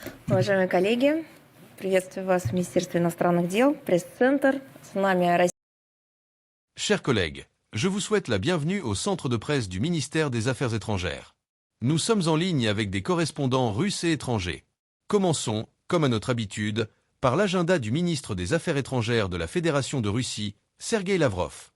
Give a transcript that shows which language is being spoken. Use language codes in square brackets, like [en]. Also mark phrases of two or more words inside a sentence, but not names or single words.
[ru] Уважаемые коллеги, приветствую вас в Министерстве иностранных дел, пресс-центр. С нами Россия. [fr] Chers collègues, je vous souhaite la bienvenue au centre de presse du ministère des Affaires étrangères. Nous sommes en ligne avec des correspondants russes et étrangers. Commençons, comme à notre habitude, par l'agenda du ministre des Affaires étrangères de la Fédération de Russie, Sergueï Lavrov.